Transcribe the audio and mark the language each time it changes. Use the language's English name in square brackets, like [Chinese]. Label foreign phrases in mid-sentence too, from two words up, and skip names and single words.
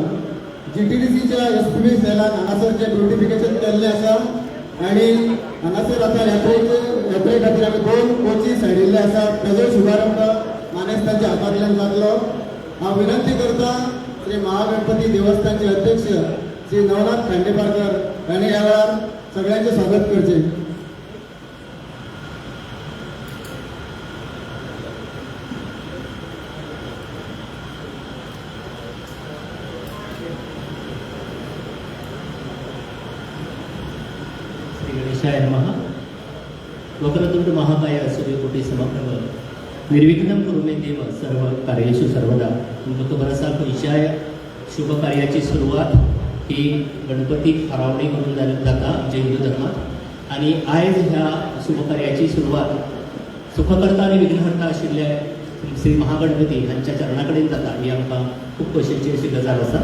[Konkani] GTDCच्या SPB सेलान हांगासरचें ब्युटिफिकेशन केल्लें आसा आनी हांगासर आतां यात्रे खातीर आमी 2 कोचीस हाडिल्ले आसात. ताजो शुभारंभ मानेस्तांच्या हातांतल्यान जातलो. हांव विनंती करता श्री महागणपती देवस्थानचे अध्यक्ष श्री नवनाथ खांडेपारकर हांणी ह्या वेळार सगळ्यांचे स्वागत करचें. [Sanskrit] श्री गणेशाय नमः. वक्रतुंड महाकाय सूर्यकोटि समप्रभ निर्विघ्नं कुरु मे देव सर्व कार्येषु सर्वदा. [Konkani] तुमकां खबर आसा खंयच्याय शुभ कार्याची सुरवात ही गणपती आरावणे करून जाता आमच्या हिंदू धर्मात. आणि आयज ह्या शुभ कार्याची सुरवात सुखकर्ता आणि विघ्नहर्ता आशिल्ले श्री महागणपती हांच्या चरणा कडेन जाता ही आमकां खूब खोशयेची अशी गजाल आसा.